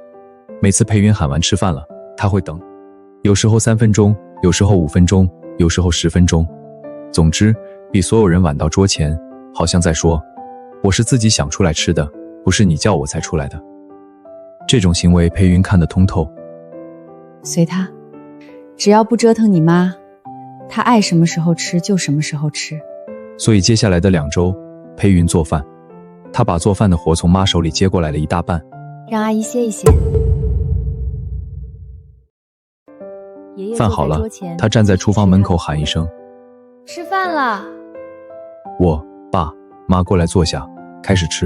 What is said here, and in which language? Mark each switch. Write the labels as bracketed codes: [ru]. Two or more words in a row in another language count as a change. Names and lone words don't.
[zh] 每次裴雲喊完吃飯了，他會等，有時候3分鐘，有時候5分鐘，有時候10分鐘，總之比所有人晚到桌前，好像在說，我是自己想出來吃的，不是你叫我才出來的。這種行為裴雲看得通透。隨他，只要不折騰你媽，她愛什麼時候吃就什麼時候吃。所以接下來的2周，裴雲做飯，他把做飯的活從媽手裡接過來了一大半。讓阿姨歇一歇。飯好了，他站在廚房門口喊一聲：“ 吃飯了。” 我、爸、媽過來坐下，開始吃。